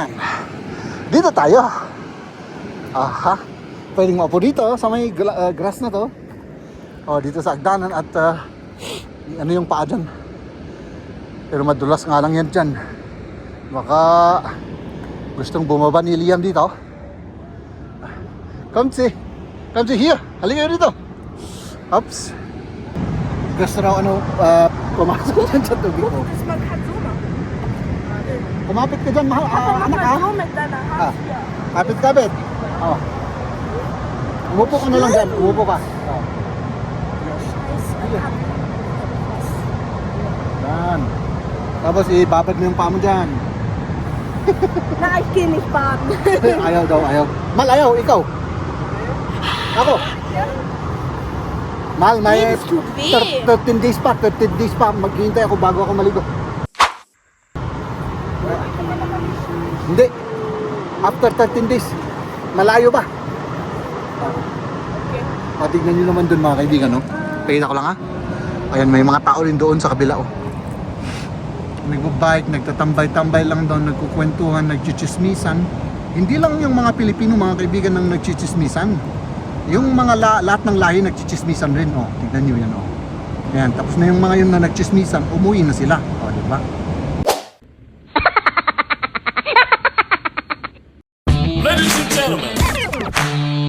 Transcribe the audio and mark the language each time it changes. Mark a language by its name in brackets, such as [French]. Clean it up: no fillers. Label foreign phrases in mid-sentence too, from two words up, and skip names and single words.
[Filipino] Dito tayo. Aha. Pwedeng maupo dito sa may grass na to. Oh, dito sa agdanan at ano yung paa dyan. Pero madulas nga lang yan dyan. Baka gustong bumaba ni Liam dito. [English] Come see here. [Filipino] Halika dito. Oops. Gusto raw ano, pumasok dyan sa tubig ko. [German] Das man kann so machen. [Filipino] Kumapit ka dyan, mahal. [German] Aber mach [Filipino] Anak [German] mal [Filipino] ha? [German] so mit deiner Hand hier. [Filipino] Kapit. Oh. Umupo ka na lang dyan. Umupo ka. Oh. [German] Scheiße. [Filipino] Yan. Tapos ibabad mo yung paa mo dyan. [German] Na, ich geh nicht baden. [Filipino] Ayaw daw, ayaw. Mal, ayaw, ikaw. Ako. Mal, may [German] Nee, das tut weh. [English] 13 days pa. [Filipino] Maghihintay ako bago ako maligo. Hindi. [English] After 13 days. [Filipino] Malayo ba? Tignan nyo naman dun, mga kaibigan, no? Pakita ko lang, ha? Ayan, may mga tao rin doon sa kabila, oh. Nagbabike, nagtatambay-tambay lang doon, nagkukwentuhan, nagchichismisan. Hindi lang yung mga Pilipino, mga kaibigan, nang nagchichismisan. Yung mga lahat ng lahi nagchichismisan rin, oh. Tignan nyo yan, oh. Ayan, tapos na yung mga yun na nagchismisan, umuwi na sila. Oh, diba? [English] Ladies and gentlemen,